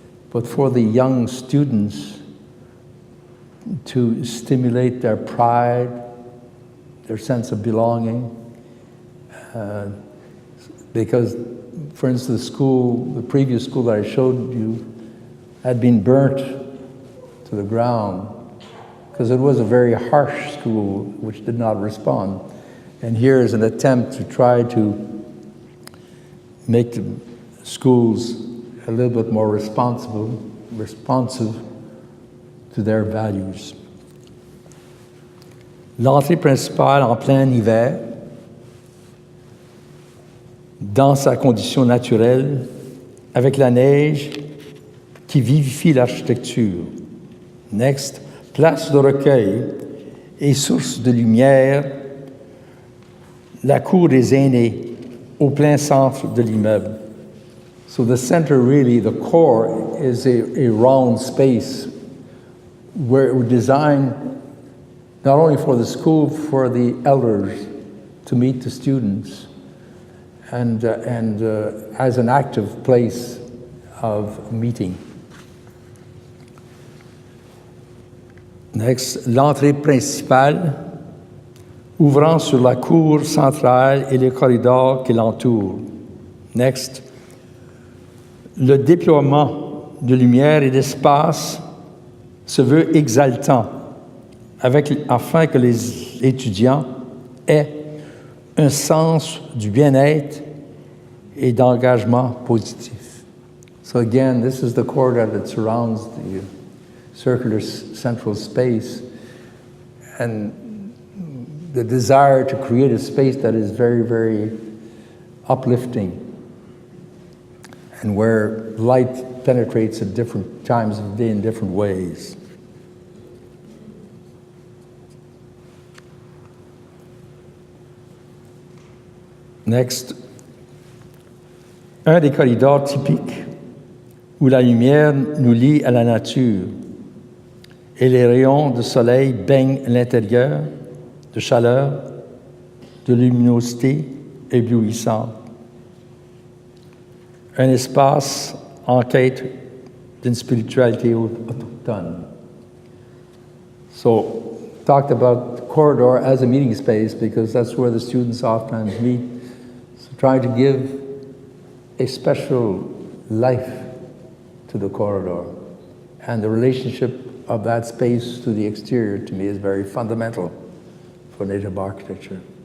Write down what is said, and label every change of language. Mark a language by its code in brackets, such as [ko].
[en] But for the young students to stimulate their pride, their sense of belonging, because, for instance, the previous school that I showed you had been burnt to the ground because it was a very harsh school which did not respond. And here is an attempt to try to make the schools a little bit more responsive to their values. [fr] L'entrée principale en plein hiver, dans sa condition naturelle, avec la neige qui vivifie l'architecture. [en] Next, [fr] place de recueil et source de lumière, la cour des aînés au plein centre de l'immeuble. [en] So the center, really, the core, is a round space where we're designed not only for the school, for the elders to meet the students, and as an active place of meeting. Next, [fr] l'entrée principale, ouvrant sur la cour centrale et les corridors qui l'entourent. [en] Next, [fr] le déploiement de lumière et d'espace se veut exaltant, afin que les étudiants aient un sens du bien-être et d'engagement positif. [en] So again, this is the corridor that surrounds the circular central space, and the desire to create a space that is very, very uplifting, and where light penetrates at different times of the day in different ways. Next, [fr] un des corridors typiques où la lumière nous lie à la nature et les rayons de soleil baignent l'intérieur de chaleur, de luminosité éblouissante. Un espace en quête d'une spiritualité autochtone. [en] So, talked about the corridor as a meeting space because that's where the students oftentimes meet. So, trying to give a special life to the corridor, and the relationship of that space to the exterior, to me, is very fundamental for Native architecture.